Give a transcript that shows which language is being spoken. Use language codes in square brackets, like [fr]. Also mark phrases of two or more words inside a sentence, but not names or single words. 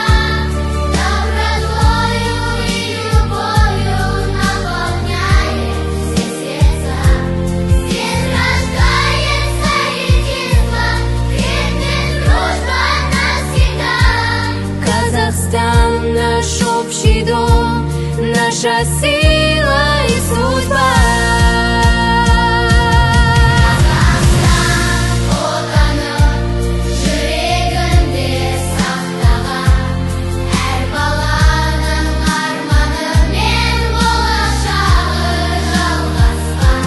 [ru] Добротой и любовью наполняет все сердца. Здесь рождается единство, крепнет дружба навсегда. Казахстан — наш общий дом, наша сила и судьба. [kk] Қазақстан отаным, жүрегінде сақтаған. Әр баланың арманы мен болашағы жалғасқан.